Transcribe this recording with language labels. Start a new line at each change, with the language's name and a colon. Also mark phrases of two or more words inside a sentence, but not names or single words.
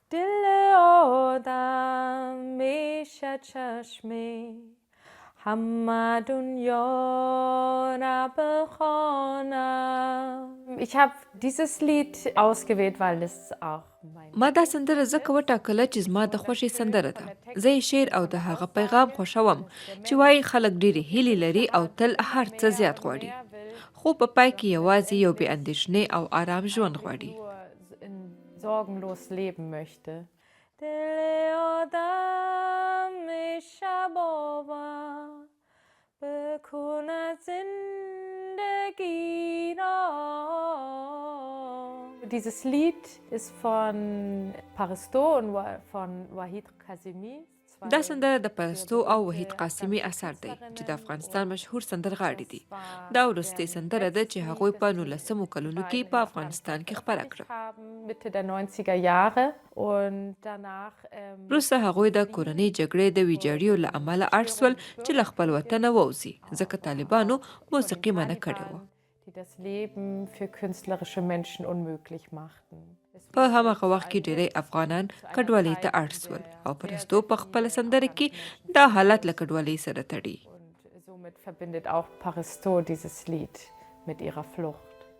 Persian: دل آدم میشه چشمی همه دنیا را بخوانم.
German: Ich habe dieses Lied ausgewählt, weil es auch
Pashto: ما دا سندره ځکه وټاکله چې زما د خوښې سندره ده. زه یې شعر او د هغه پیغام خوښوم چې وایي خلک ډېرې هیلې لري او تل هر څه زیات غواړي. خو په پای کې یوازې یو بې اندېښنې او آرام ژوند غواړي.
German: sorgenlos leben möchte.
Persian: دل آدم میشه باور بکنه زندگی را.
German: Dieses Lied ist von Paristo und von Wahid Kazemi.
Pashto: دا سندره د پرستو او وحید قاسمي اثر دی چې د افغانستان مشهور سندرغاړي دي. دا وروستۍ سندره ده چې هغوی په 1900 کلونو کې په افغانستان کې خپره کړه.
German: Mitte der 90er Jahre und danach
Pashto: وروسته هغوی د کورنۍ جګړې د ویجاړیو له امله اړ شول چې له خپل وطنه ووځي ځکه طالبانو موسیقي منع کړې وه.
German: die das Leben für künstlerische Menschen unmöglich machten.
Pashto: په هماغه وخت کې ډېری افغانان کډوالۍ ته اړ شول او پرستو په خپله سندره کې دا حالت له کډوالۍ سره تړي.
German: Und somit verbindet auch Paristo dieses Lied mit ihrer Flucht.